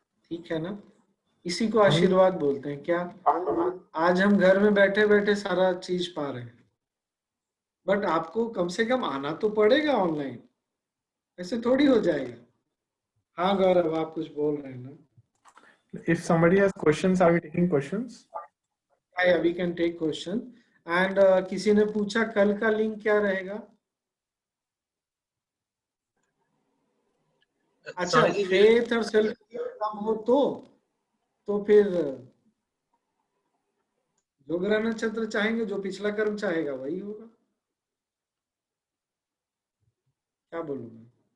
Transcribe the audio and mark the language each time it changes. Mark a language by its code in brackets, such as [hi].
[hi] ठीक है ना? इसी को आशीर्वाद बोलते हैं. क्या आज हम घर में बैठे बैठे सारा चीज पा रहे हैं, बट आपको कम से कम आना तो पड़ेगा ऑनलाइन. ऐसे थोड़ी हो जाएगा. हाँ गौरव, आप कुछ बोल रहे हैं ना? [en] If somebody has questions, are we taking questions? Yeah, we can take question. [hi] And किसी ने पूछा कल का लिंक क्या रहेगा? अच्छा, फेथ और सेल्फ कम हो तो फिर जो ग्रह नक्षत्र चाहेंगे, जो पिछला कर्म चाहेगा वही होगा. क्या बोलूं मैं?